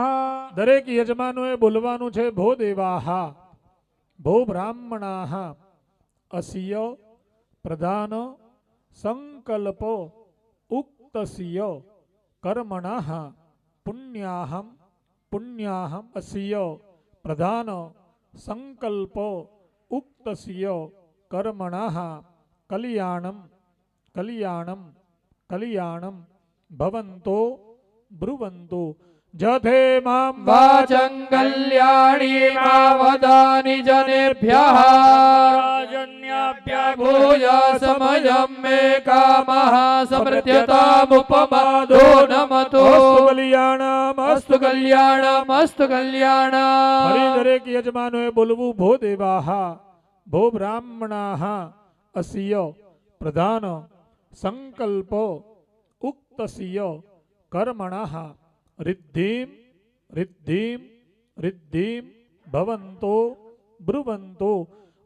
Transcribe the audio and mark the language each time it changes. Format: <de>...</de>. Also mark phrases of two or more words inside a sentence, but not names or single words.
<gu>દરેક યજમાનોએ બોલવાનું છે</gu> <sa>ભો દેવાહ ભો બ્રાહ્મણાહ અસ્ય પ્રધાન સંકલ્પ ઉક્તસ્ય કર્મણઃ પુણ્યાહમ અસ્ય પ્રધાન સંકલ્પ ઉક્તસ્ય કર્મણઃ કલ્યાણમ ભવન્તો બ્રુવન્તો. જથે મામ वाचं कल्याणी वदानि जनेभ्यः भूयासमयं मे कामः समृद्ध्यतामुपमादो नमतो. અસ્તુ કલ્યાણમ अस्तु कल्याणम्</sa> <gu>ફરી દરેક યજમાનોએ બોલવું</gu> <sa>ભો દેવાહ ભો બ્રાહ્મણાહ અસ્ય પ્રધાન સંકલ્પ ઉક્તસ્ય કર્મણઃ રિદ્ધિમ રિદ્ધિમ રિદ્ધિમ ભવન્તો બ્રુવન્તો.</sa>